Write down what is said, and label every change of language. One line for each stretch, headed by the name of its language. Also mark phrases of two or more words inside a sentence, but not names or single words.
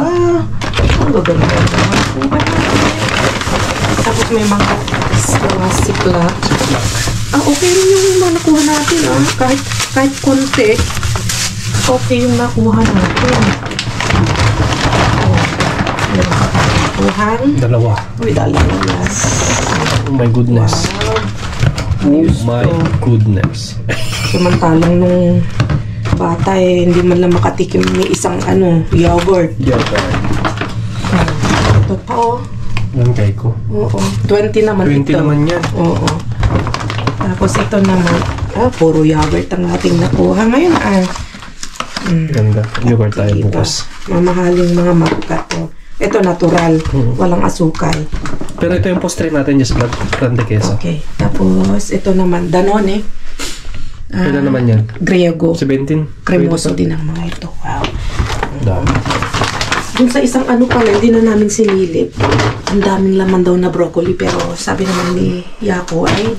Filipino: Wow! Ang gaganda. Tapos may mga ziplock. Okay rin yung mga nakuha natin kahit konti. Okay yung nakuha natin. Dalawa. Uy, dalawa.
English: Oh my goodness. Wow. Oh my goodness.
Filipino: Samantalang nung bata hindi man lang makatikim ni isang yogurt. Ito pa Ang kay ko. Oo. 20 naman 20 ito. 20 naman yan. Oo. Tapos ito naman, puro yogurt ang ating nakuha ngayon. Ganda. Yogurt tayo bukas. Mamahaling mga marka to. Ito natural, walang asukal. Pero ito yung postre natin,
Spanish: just flan de queso.
Filipino: Okay. Tapos ito naman, Danone. Kailan naman yan? Griego. 17. Cremoso din ang mga ito. Wow. Dami. Dun sa isang pala, hindi na namin sinilip. Ang daming laman daw na broccoli, pero sabi naman ni Yako ay